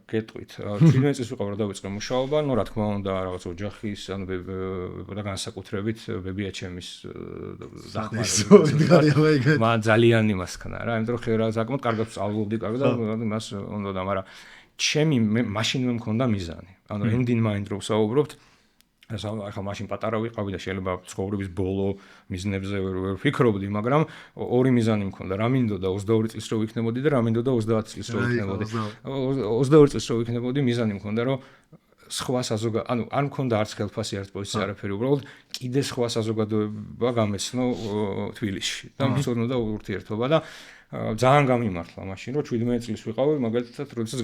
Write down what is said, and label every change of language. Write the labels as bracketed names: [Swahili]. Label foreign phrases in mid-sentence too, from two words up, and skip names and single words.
[Georgian] გეტყვით 17 წლის ვიყავი რომ დავიწყე მუშაობა ნუ რა თქმა უნდა რაღაც ოჯახის ანუ და განსაკუთრებით ბებიაჩემის დახმარება მან ძალიან იმას ქნა რა იმიტომ რომ ხერა საკმაოდ კარგად სწავლობდი კარგად და იმას უნდა და მაგრამ ჩემი მაშინვე მქონდა მიზანი ანუ [English] end in mind [Georgian] რო საუბრობთ ახლა მაშინ პატარა ვიყავი და შეიძლება ცხოვრების ბოლო მიზნებზე ვერ ვფიქრობდი, მაგრამ ორი მიზანი მქონდა. რა მინდოდა 22 წლის რო ვიქნებოდი და რა მინდოდა 30 წლის რო ვიქნებოდი. 22 წლის რო ვიქნებოდი მიზანი მქონდა, რომ სხვა ანუ არ მქონდა არც ხელფასი, არც პოზიცია, არაფერი, უბრალოდ კიდე სხვა საზოგადოება გამეცნო თბილისში და მცოდნოდა ურთიერთობა და ძალიან გამიმართლა მაშინ რომ 17 წლის ვიყავი მაგალითად როდესაც